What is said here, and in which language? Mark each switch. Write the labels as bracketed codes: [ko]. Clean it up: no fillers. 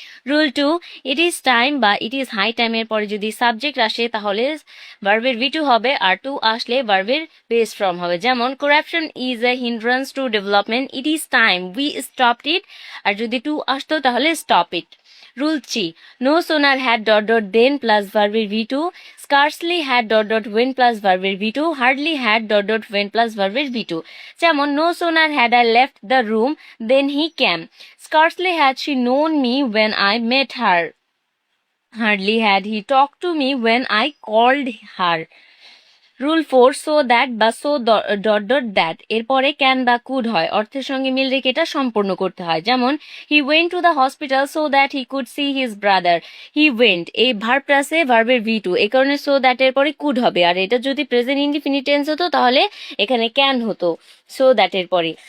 [bn] Rule 2, [en] it is time [bn] বা it is high টাইমের পরে যদি সাবজেক্ট আসে তাহলে ভার্বের V2 হবে, আর 2 আসলে ভার্বের বেস ফর্ম হবে। যেমন [en] corruption is a hindrance to development, it is time we stopped it, [bn] আর যদি 2 আসতো তাহলে [en] Stop it. Rule 3, no sooner had dot dot then plus verb V2, scarcely had dot dot when plus verb V2, hardly had dot dot when plus verb V2. [bn] যেমন [en] no sooner had I left the room then he came, scarcely had she known me when I met her, hardly had he talked to me when I called her. [bn] Rule 4, so that বা so dot dot that এরপরে can বা could হয়, অর্থের সঙ্গে মিল রেখে এটা সম্পূর্ণ করতে হয়। যেমন [en] he went to the hospital so that he could see his brother, [bn] he went এই ভার্ব প্লাসে ভার্বের V2, এই কারণে সো দ্যাট এর পরে কুড হবে, আর এটা যদি প্রেজেন্ট ইনডিফিনিট টেন্স হতো তাহলে এখানে ক্যান হতো সো দ্যাট এর পরে।